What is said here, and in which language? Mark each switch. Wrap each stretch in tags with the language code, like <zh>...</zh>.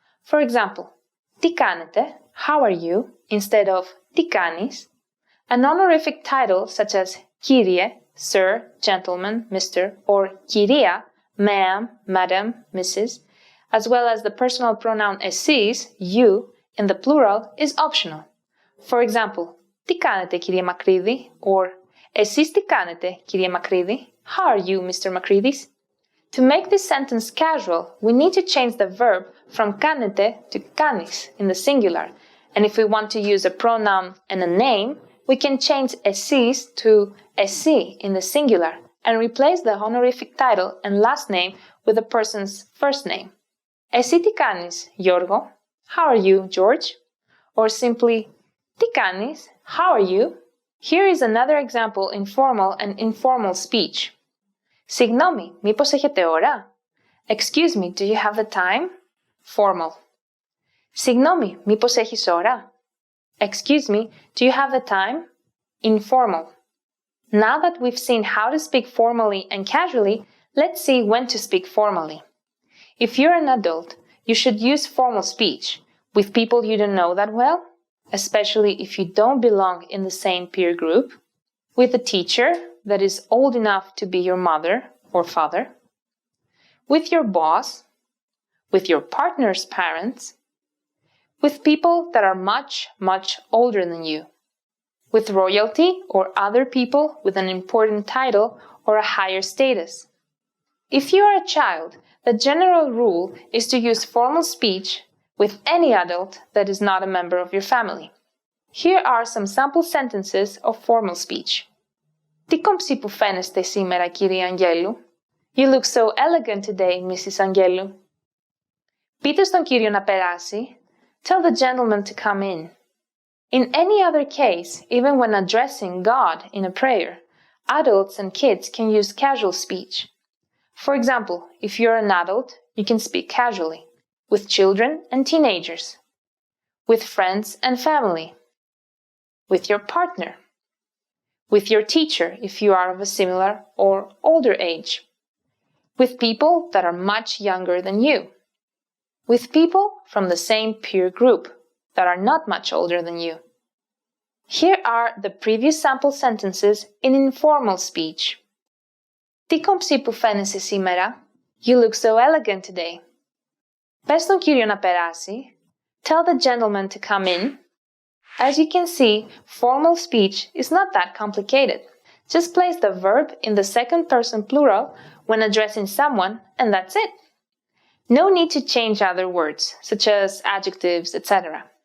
<en>For example,</en> <el>τι κάνετε,</el> <en>how are you, instead of</en> <el>τι κάνεις.</el> <en>An honorific title such as Kyrie, sir, gentleman, Mr., or Kyria, ma'am, madam, Mrs., as well as the personal pronoun εσείς, you, in the plural, is optional. For example,</en> <el>τι κάνετε, κύριε Μακρύδη,</el> <en>or</en> <el>εσείς τι κάνετε, κύριε Μακρύδη,</el> <en>how are you, Mr. Makridis? To make this sentence casual, we need to change the verb from κάνετε to κάνεις in the singular, and if we want to use a pronoun and a name, we can change εσείς to εσύ in the singular and replace the honorific title and last name with the person's first name.</en> <el>Εσύ τι κάνεις, Γιώργο?</el> <en>How are you, George? Or simply,</en> <el>τι κάνεις?</el> <en>How are you? Here is another example in formal and informal speech.</en> <el>Συγγνώμη, μήπως έχετε ώρα?</el> <en>Excuse me, do you have the time? Formal.</en> <el>Συγγνώμη, μήπως έχεις ώρα?</el> <en>Excuse me, do you have the time? Informal. Now that we've seen how to speak formally and casually, let's see when to speak formally. If you're an adult, you should use formal speech with people you don't know that well, especially if you don't belong in the same peer group, with a teacher that is old enough to be your mother or father, with your boss, with your partner's parents, with people that are much, much older than you, with royalty or other people with an important title or a higher status. If you are a child, the general rule is to use formal speech with any adult that is not a member of your family. Here are some sample sentences of formal speech.</en> <el>Τι κομψή που φαίνεστε σήμερα, κύριε Αγγέλου.</el> <en>You look so elegant today, Mrs.</en> <el>Αγγέλου. Πείτε στον κύριο να περάσει.</el> <en>Tell the gentleman to come in. In any other case, even when addressing God in a prayer, adults and kids can use casual speech. For example, if you're an adult, you can speak casually, with children and teenagers, with friends and family, with your partner, with your teacher if you are of a similar or older age, with people that are much younger than you, with people from the same peer group that are not much older than you. Here are the previous sample sentences in informal speech.</en> <el>Τι κομψή που φαίνεσαι σήμερα.</el> <en>You look so elegant today.</en> <el>Πες στον κύριο να περάσει.</el> <en>Tell the gentleman to come in. As you can see, formal speech is not that complicated. Just place the verb in the second person plural when addressing someone, and that's it. No need to change other words, such as adjectives, etc.</en>